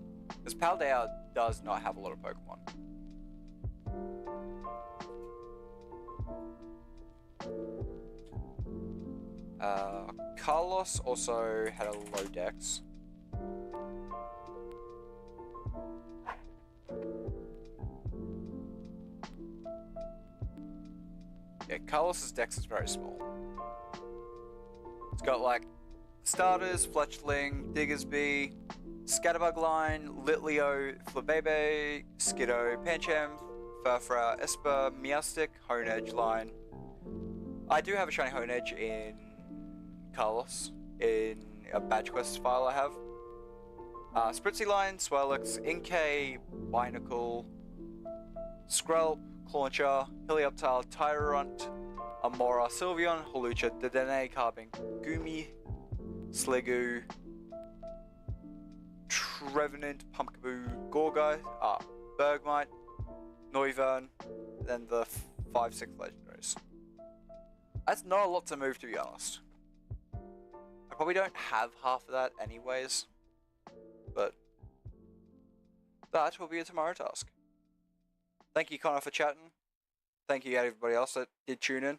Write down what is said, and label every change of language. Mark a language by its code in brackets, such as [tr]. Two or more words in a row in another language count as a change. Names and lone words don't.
[en] Because Paldea does not have a lot of Pokemon. Carlos also had a low dex. Yeah, Carlos's dex is very small. It's got like starters, Fletchling, Diggersby, Scatterbug line, Litleo, Flabebe, Skiddo, Pancham, Furfra, Esper, Meowstic, Honedge line. I do have a shiny Honedge in Carlos, in a badge quest file I have. Spritzy line, Swirlix, Inkay, Binacle, Skrelp, Clauncher, Helioptile, Tyrunt, Amora, Sylveon, Holucha, Dedenne, Carbink, Gumi, Sliggoo, Trevenant, Pumpkaboo, Gorgai, Bergmite, Noivern, then the 5-6 legendaries. That's not a lot to move, to be honest. I probably don't have half of that anyways, but that will be a tomorrow task. Thank you, Connor, for chatting. Thank you, everybody else that did tune in.